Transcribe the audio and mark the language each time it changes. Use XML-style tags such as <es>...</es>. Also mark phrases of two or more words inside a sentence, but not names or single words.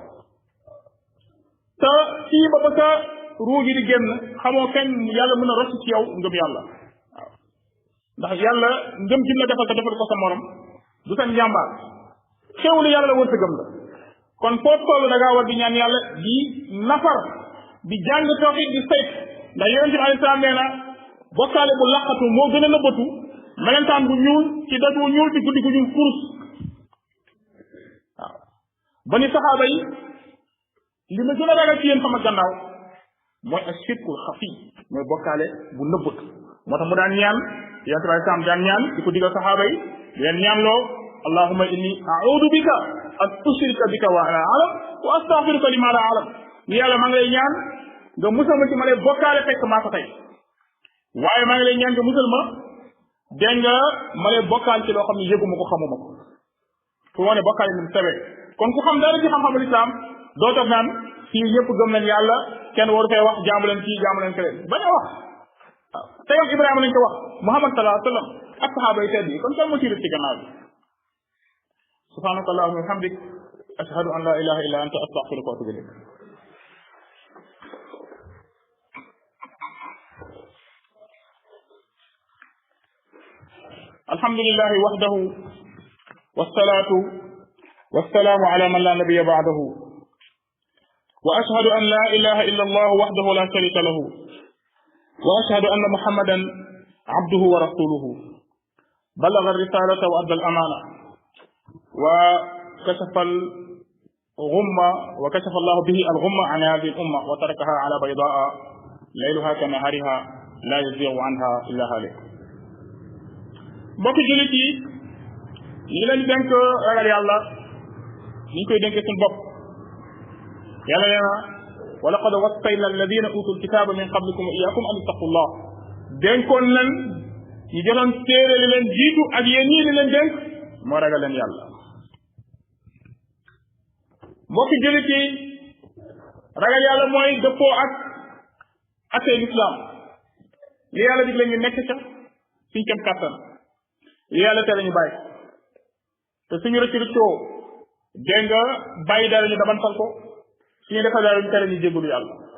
<wo>te fii ba sa ruu gi di génn xamoo kañ yàlla mën a rocc ci yow ngëm yàlla waaw ndax yàlla ngëm gi la defal ko sa morom du seen njàmbaar xéwlu yàlla la wërsëgam la kon foo toll da ngaa war di ñaan yàlla di nafar di jàng tawhid di sayt ndax yonente bi</wo> <ar>عليه السلام</ar> <wo>nee na bokkaale bu laqatu moo gën a nëbbatu melentaan bu ñuul ci daj bu ñuul ci guddi gu ñuul kurus waaw ba ni saxaaba yi li ma gën a ragal ci yéen sama gannaaw mooy ak</wo> <ar>الشرك الخفي</ar> <wo>mooy bokkaale bu nëbbatu moo tax mu daan ñaan yonente bi</wo> <ar>عليه السلام</ar> <wo>daan ñaan di ko digal saxaaba yi di leen ñaan</wo> <ar>loo اللهم إني أعوذ بك أن أشرك بك وأنا أعلم وأستغفرك لما لا أعلم</ar> <wo>ni yàlla maa ngi lay ñaan nga musal ma ci ma lay bokkaale fekk maa ko tey waaye maa ngi lay ñaan nga musal ma dégg nga ma lay bokkaal ci loo xam ne yëguma ko xamuma ko fu wane bokkaale ni mu sewee kon ku xam dara ci xam-xamul islam doo toog naan fii ñëpp gëm nañ yàlla kenn waru fee wax jaamu leen kii jaamu leen keneen bañ a wax waaw te yow Ibrahima lañ ko wax Muhammad</wo> <ar>صلى الله عليه وسلم</ar> <wo>ak saxaaba yi tedd yi kon kan moo ci ci gannaaw bi</wo> <ar>سبحانك اللهم وبحمدك أشهد أن لا إله إلا أنت أستغفرك وأتوب إليك الحمد لله وحده والصلاة والسلام على من لا نبي بعده وأشهد أن لا إله إلا الله وحده لا شريك له وأشهد أن محمدا عبده ورسوله بلغ الرسالة وأدى الأمانة وكشف الغمة وكشف الله به الغمة عن هذه الأمة وتركها على بيضاء ليلها كنهارها لا يزيغ عنها إلا هالك</ar> <wo>mbokki jullit yi ñi leen dénk ragal yàlla ñu koy dénkee suñu bopp yàlla nee na</wo> <ar>ولقد وصينا الذين أوتوا الكتاب من قبلكم وإياكم أن اتقوا الله</ar> <wo>dénkoon leen ñu jotoon téere li leen jiitu ak yéen ñii li leen dénk moo ragal leen yàlla mbokki jullit yi ragal yàlla mooy dëppoo ak attee l'islam li yàlla digle ñu nekk ca suñ kem kàttan li yàlla tere ñu bàyyi te suñu rëcc rëccoo dégg nga bàyyi dara ñu dabantal ko suñu defal dara ñu tere ñu jégalu yàlla</wo>